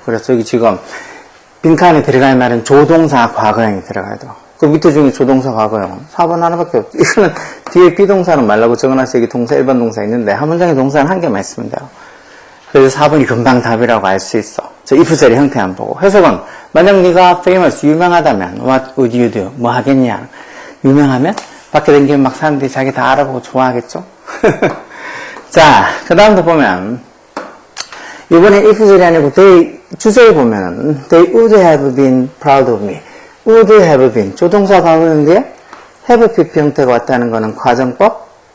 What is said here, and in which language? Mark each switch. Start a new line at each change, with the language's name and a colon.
Korean: 그래서 여기 지금 빈칸에 들어갈 말은 조동사 과거형이 들어가야 돼요. 그 밑에 중에 조동사 과거형 4번 하나밖에 없죠. 이거는 뒤에 비동사는 말라고 적어놨어요. 여기 동사 일반 동사 있는데 한 문장에 동사는 한 개만 있으면 돼요. 그래서 4번이 금방 답이라고 알 수 있어. 저 if 절의 형태 안 보고. 해석은 만약 네가 famous 유명하다면
English: what would you do?
Korean: 뭐 하겠냐? 유명하면 밖에 다니면 막 사람들이 자기 다 알아보고 좋아하겠죠? 자, 그 다음도 보면 이번에 if 절이 아니고 주제에 보면
English: they would have been proud of me.
Korean: would have been 조동사 과거형 뒤에 have PP 형태가 왔다는 거는 가정법